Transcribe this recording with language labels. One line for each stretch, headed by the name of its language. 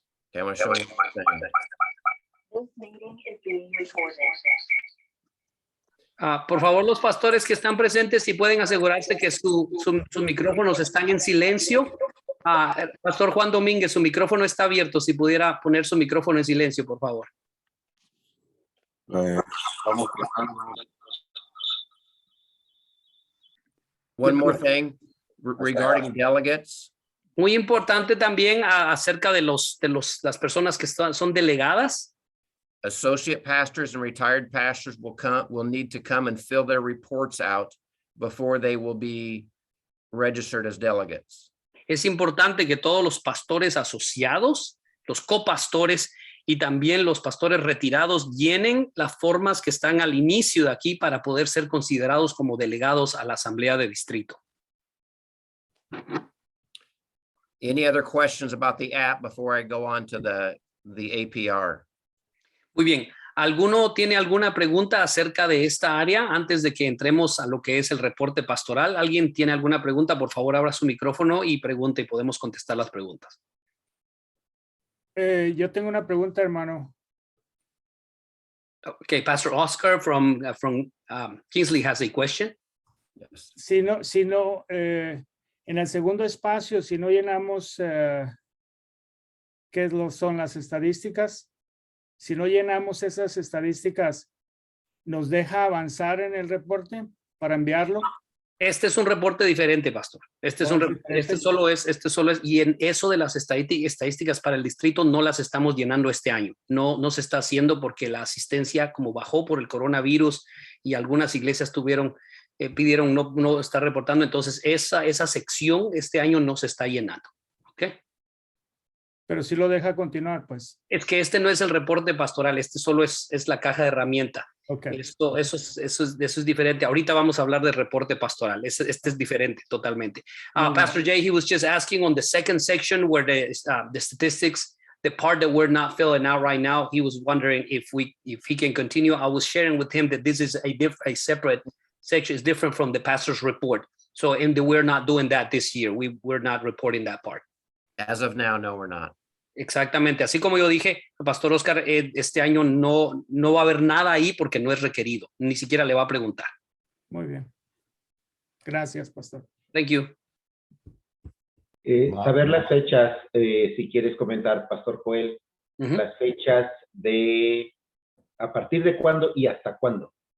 English: Okay, I'm going to show you one thing. This meeting is being recorded.
Spanish: Por favor, los pastores que están presentes, si pueden asegurarse que sus micrófonos están en silencio. Pastor Juan Domínguez, su micrófono está abierto. Si pudiera poner su micrófono en silencio, por favor.
English: One more thing regarding delegates.
Spanish: Muy importante también acerca de las personas que son delegadas.
English: Associate pastors and retired pastors will need to come and fill their reports out before they will be registered as delegates.
Spanish: Es importante que todos los pastores asociados, los copastores y también los pastores retirados llenen las formas que están al inicio de aquí para poder ser considerados como delegados a la asamblea de distrito.
English: Any other questions about the app before I go on to the APR?
Spanish: Muy bien. ¿Alguno tiene alguna pregunta acerca de esta área antes de que entremos a lo que es el reporte pastoral? ¿Alguien tiene alguna pregunta? Por favor, abra su micrófono y pregunte y podemos contestar las preguntas. Yo tengo una pregunta, hermano.
English: Okay, Pastor Oscar from Kingsley has a question. Yes.
Spanish: Si no, en el segundo espacio, si no llenamos, ¿qué son las estadísticas? Si no llenamos esas estadísticas, ¿nos deja avanzar en el reporte para enviarlo? Este es un reporte diferente, pastor. Este solo es, y en eso de las estadísticas para el distrito no las estamos llenando este año. No se está haciendo porque la asistencia, como bajó por el coronavirus y algunas iglesias pidieron no estar reportando, entonces esa sección este año no se está llenando. ¿Ok? Pero sí lo deja continuar, pues. Es que este no es el reporte pastoral, este solo es la caja de herramienta.
English: Okay.
Spanish: Eso es diferente. Ahorita vamos a hablar del reporte pastoral. Este es diferente totalmente.
English: Pastor Jay, he was just asking on the second section where the statistics, the part that we're not filling out right now, he was wondering if he can continue. I was sharing with him that this is a separate section, is different from the pastor's report. So we're not doing that this year. We're not reporting that part. As of now, no, we're not.
Spanish: Exactamente. Así como yo dije, Pastor Oscar, este año no va a haber nada ahí porque no es requerido. Ni siquiera le va a preguntar. Muy bien. Gracias, pastor.
English: Thank you.
Spanish: Saber las fechas, si quieres comentar, Pastor Joel, las fechas de a partir de cuándo y hasta cuándo.